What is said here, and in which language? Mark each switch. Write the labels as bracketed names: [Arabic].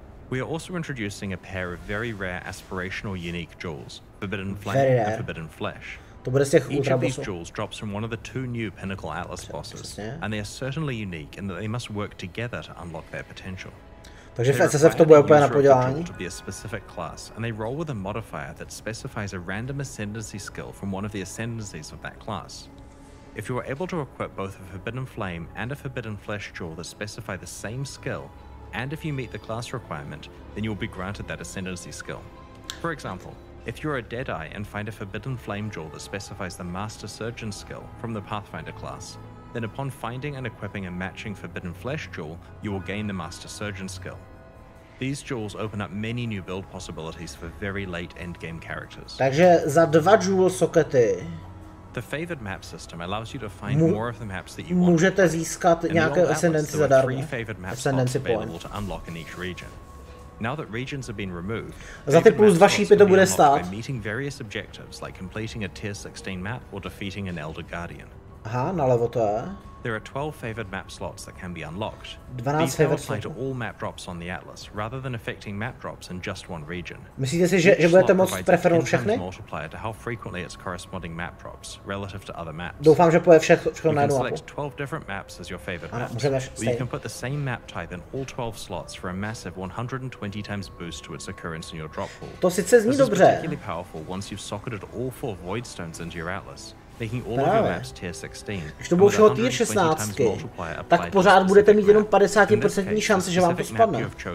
[English] We are also introducing a pair of very rare aspirational unique jewels, Forbidden Flame and Forbidden Flesh. Each of these jewels drops from one of the 2 new Pinnacle Atlas bosses, and they are certainly unique in that they must work together to unlock their potential. [Czech] Takže v SSF to bude úplně na podělání. [English] To be a specific class, and they roll with a modifier that specifies a random ascendancy skill from one of the ascendancies of that class. If you are able to equip both a Forbidden Flame and a Forbidden Flesh jewel that specify the same skill, and if you meet the class requirement, then you will be granted that ascendancy skill. For example, If you're a Deadeye and find a forbidden flame jewel that specifies the Master Surgeon skill from the Pathfinder class, then upon finding and equipping a matching forbidden flesh jewel, you will gain the Master Surgeon skill. These jewels open up many new build possibilities for very late endgame characters. [Czech] Takže za 2 jewel sokety [English] The favored map system allows you to find more of the maps that you want. [Czech] Můžete získat nějaké ascendenci zadarmo. [English] Ascendency point. To unlock in each region. Now that regions have been removed, [Czech] za ty plus 2 šípy to bude stát. [English] By meeting various objectives like completing a tier 16 map or defeating an Elder Guardian. [Czech] Aha, nalevo to je. [English] There are 12 favored map slots that can be unlocked. 12 These now favored apply to all map drops on the Atlas, rather than affecting map drops in just one region. [Czech] Myslíte si, že budete moct preferovat všechny? [English] Multiplier to how frequently its corresponding map drops relative to other maps. [Czech] Doufám, že poje všechno na jednu mapu. [English] You can select 12 different maps as your favorite maps. Or you can put the same map type in all 12 slots for a massive 120 times boost to its occurrence in your drop pool. [Czech] To sice zní dobře. [English] This is particularly powerful once you've socketed all 4 void stones into your Atlas, making all of your maps tier 16. [Czech] Když to budou všeho tier 16, tak pořád budete mít jenom 50% šanci, že vám to spadne.